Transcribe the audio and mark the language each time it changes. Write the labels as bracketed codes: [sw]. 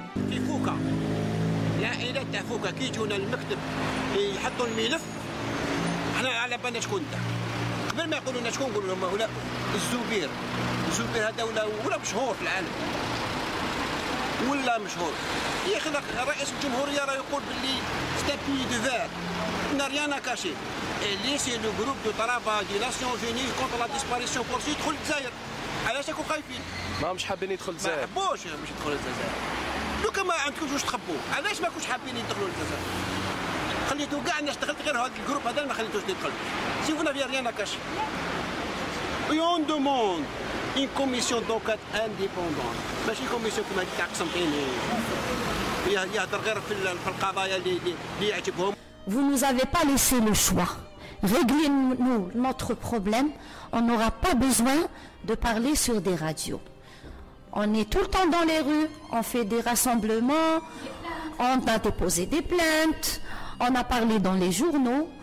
[ar] في فوكا العائلات تاع فوكا كي يجونا المكتب يحطوا الملف احنا على بالنا شكون انت قبل ما يقولوا لنا شكون نقولوا لهم هؤلاء الزبير هذا ولا مشهور في العالم ولا مشهور يا اخي رئيس الجمهوريه راه يقول باللي سي بي دو فير [fr] n'a rien à cacher. Et lui, c'est le groupe de travail des Nations Unies contre la disparition forcée [ar] يدخل الجزائر. علاش راكم خايفين؟ ماهمش حابين يدخلوا الجزائر. ما حبوش باش يدخلوا الجزائر. لو كان ما عندكمش واش تخبوا، علاش ما كنتوش حابين يدخلوا الجزائر؟ خليتوا كاع الناس دخلت غير هذا الجروب هذا ما خليتوش يدخل. [fr] Si vous n'aviez rien à cacher. Et on demande une commission d'enquête indépendante. [ar] ماشي كوميسيون كما تاع قسم عيني. يهضر غير في القضايا اللي يعجبهم. [fr] Vous ne nous avez pas laissé le choix. Réglez-nous notre problème. On n'aura pas besoin de parler sur des radios. On est tout le temps dans les rues, on fait des rassemblements, on a déposé des plaintes, on a parlé dans les journaux.